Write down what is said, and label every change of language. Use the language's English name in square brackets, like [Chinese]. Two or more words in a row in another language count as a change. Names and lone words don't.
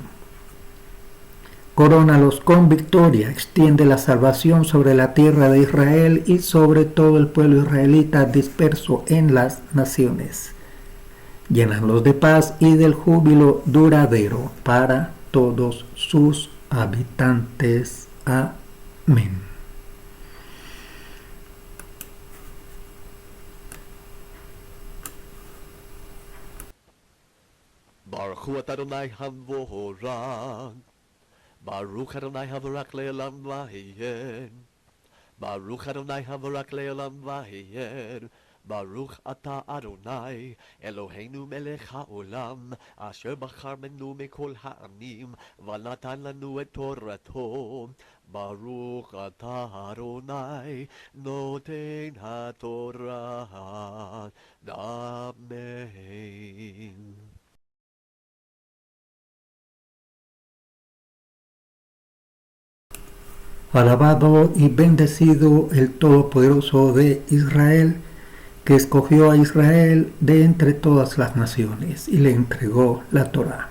[Spanish] Corónalos con victoria, extiende la salvación sobre la tierra de Israel y sobre todo el pueblo israelita disperso en las naciones. Llénalos de paz y del júbilo duradero para todos sus habitantes. Amén. [Hebrew] ברוך הוא אדוני המבורך, ברוך אדוני המבורך לעולם ועד, ברוך אדוני המבורך לעולם ועד, ברוך אתה אדוני אלוהינו מלך העולם, אשר בחר בנו מכל העמים, ונתן לנו את תורתו. ברוך אתה אדוני נותן התורה. Amen. [Spanish] Alabado y bendecido el Todopoderoso de Israel, que escogió a Israel de entre todas las naciones y le entregó la Torá.